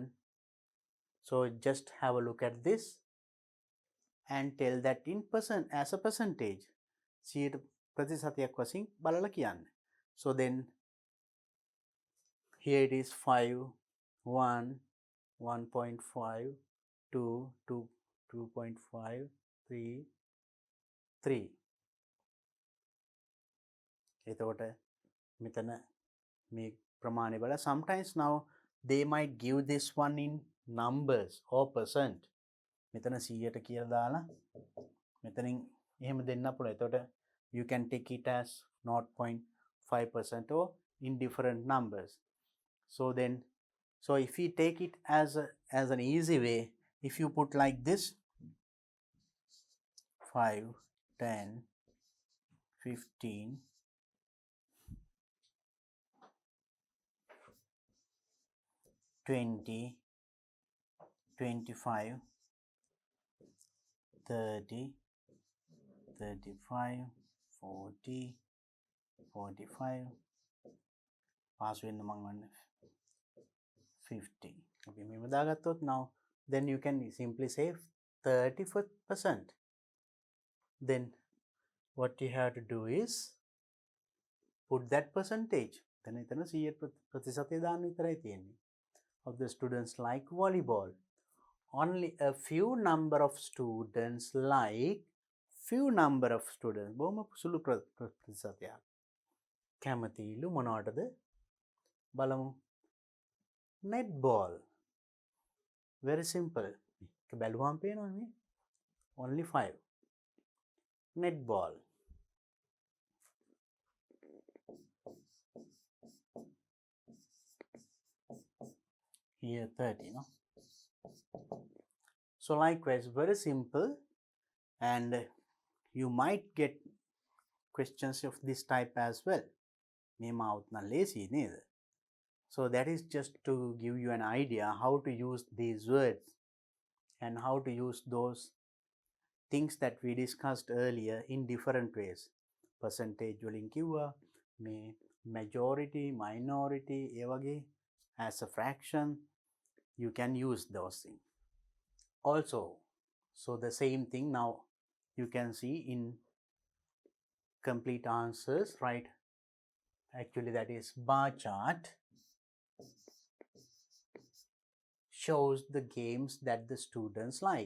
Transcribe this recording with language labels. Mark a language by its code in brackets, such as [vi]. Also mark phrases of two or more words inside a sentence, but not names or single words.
[en] So just have a look at this and tell that in percent as a percentage. [si] 100 ප්‍රතිශතයක් වශයෙන් බලලා කියන්න. [en] So then here it is 5, 1, 1.5, 2, 2.5, 3, 3. [si] එතකොට මෙතන මේ ප්‍රමාණය බල [en] sometimes now they might give this one in numbers or percent. [si] මෙතන 100ට කියලා දාලා මෙතනින් එහෙම දෙන්න පුළුවන්. [en] එතකොට you can take it as 0.5% or in different numbers. So then so if we take it as an easy way, if you put like this 5, 10, 15, 20, [si] 25, 30, 35, 40, 45, pass වෙන්න මං වන්න 50. [en] Okay, [si] මෙහෙම දාගත්තොත් [en] now then you can simply say 30%. Then what you have to do is put that percentage. [si] then එතන 100 ප්‍රතිශතය දාන්න විතරයි තියෙන්නේ. [en] Of the students like volleyball. Only a few number of students like few number of students. [si] බොහොම සුළු ප්‍රතිශතයක් කැමතිලු මොනවටද බලමු. [en] netball. Very simple. [si] බැලුවම පේනවා නේ. [en] Only 5. netball. Here 30, no? So likewise, very simple, and you might get questions of this type as well. So that is just to give you an idea how to use these words and how to use those things that we discussed earlier in different ways. [si] Percentage වලින් කිව්වා, මේ [en] majority, minority, [si] ඒ වගේ [en] as a fraction, you can use those things. Also, so the same thing now you can see in complete answers, right? Actually, that is bar chart shows the games that the students like.